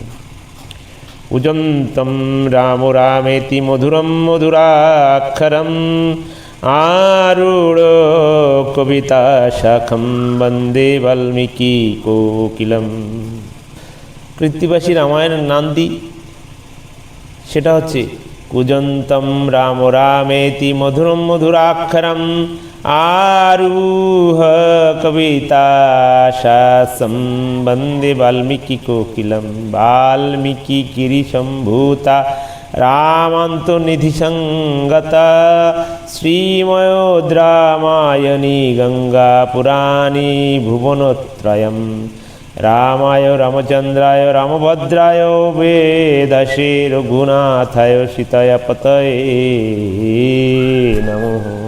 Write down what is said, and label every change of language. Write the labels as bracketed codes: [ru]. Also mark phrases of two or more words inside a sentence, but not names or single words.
[sa] উজন্তম রাম রামেতি মধুরম মধুরাক্ষরম আরূঢ় কবিতা শাখম বন্দে বাল্মীকি কোকিলম। [bn] কৃত্তিবাসী রামায়ণের নান্দি সেটা হচ্ছে [sa] কুজন্তম রাম রামেতি মধুরম মধুরাক্ষরম আরূঢ় কবিতা শাখম বন্দে বাল্মীকি কোকিলম। বাল্মীকি গিরিশম্ভূতা রামান্তনিধি সঙ্গতা শ্রীময়োদ্রামায়ণী গঙ্গা পুরাণী ভুবনত্রয়ম রামায় রামচন্দ্রায় রামভদ্রায় বেদসে রঘুনাথায় সীতায় পতয়ে নমঃ।